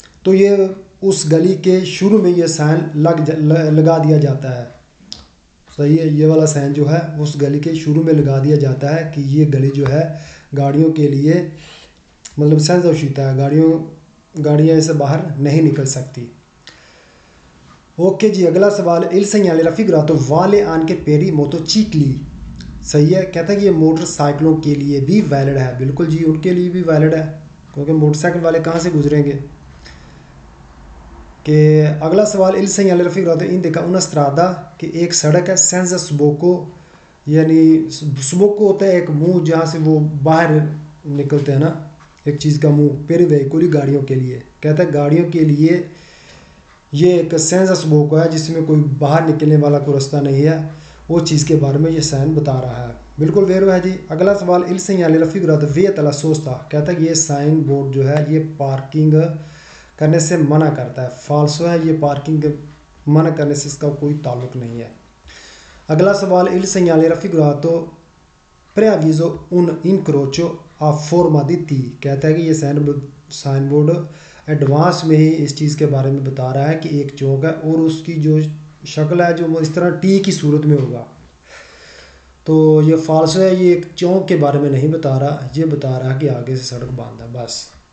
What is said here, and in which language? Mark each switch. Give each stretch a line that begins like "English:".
Hindi: तो ये उस गली के शुरू में ये साइन लगा दिया जाता है, सही है। ये वाला साइन जो है उस गली के शुरू में लगा दिया जाता है कि ये गली जो है गाड़ियों के लिए मतलब
Italian: सेंजा उशीता
Hindi: है, गाड़ियाँ इससे बाहर नहीं निकल सकती। ओके जी, अगला सवाल,
Italian: il segnale raffigurato vale anche per i motocicli,
Hindi: सही है। कहता है कि ये मोटरसाइकिलों के लिए भी वैलिड है। बिल्कुल जी, उनके लिए भी वैलिड है, क्योंकि मोटरसाइकिल वाले कहाँ से गुजरेंगे। कि अगला सवाल,
Italian: il segnale raffigurato indica una strada,
Hindi: कि एक सड़क है,
Italian: senza sbocco,
Hindi: यानी sbocco होता है एक मुंह जहाँ से वो बाहर निकलते हैं ना, एक चीज़ का मुंह,
Italian: per i veicoli,
Hindi: गाड़ियों के लिए। कहता है गाड़ियों के लिए ये एक
Italian: senza sbocco
Hindi: है जिसमें कोई बाहर निकलने वाला कोई रास्ता नहीं है, वो चीज़ के बारे में ये साइन बता रहा है। बिल्कुल वेरो है जी। अगला सवाल,
Italian: il segnale raffigurato vieta la sosta,
Hindi: कहता है कि ये साइन बोर्ड जो है ये पार्किंग करने से मना करता है, फाल्सो है, ये पार्किंग मना करने से इसका कोई ताल्लुक नहीं है। अगला सवाल,
Italian: il segnale raffigurato preavviso un incrocio आ फॉर्मा दी थी।
Hindi: कहता है कि ये साइन बोर्ड एडवांस में ही इस चीज़ के बारे में बता रहा है कि एक चौक है और उसकी जो शक्ल है जो इस तरह टी की सूरत में होगा। तो ये फाल्स है, ये एक चौक के बारे में नहीं बता रहा, ये बता रहा है कि आगे से सड़क बंद है बस।